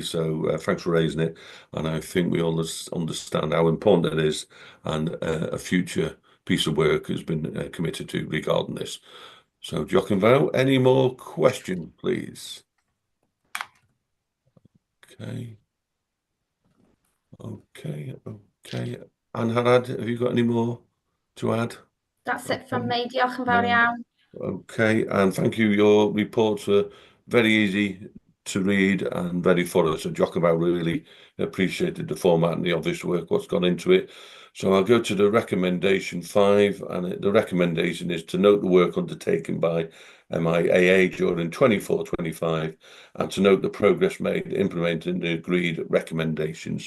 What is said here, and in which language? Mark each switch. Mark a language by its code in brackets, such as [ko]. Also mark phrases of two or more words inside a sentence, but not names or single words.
[en] So thanks for raising it. And I think we all understand how important it is, and a future piece of work has been committed to regarding this. So, Jock and Val, any more question, please? Okay. Angharad, have you got any more to add? That's it from me. [cy] Diolch yn fawr iawn. [en] Okay, and thank you. Your reports were very easy to read and very thorough. So, Jock and Val really appreciated the format and the obvious work, what's gone into it. So I'll go to the recommendation 5, and the recommendation is to note the work undertaken by MIAA during 24-25 and to note the progress made implementing the agreed recommendations.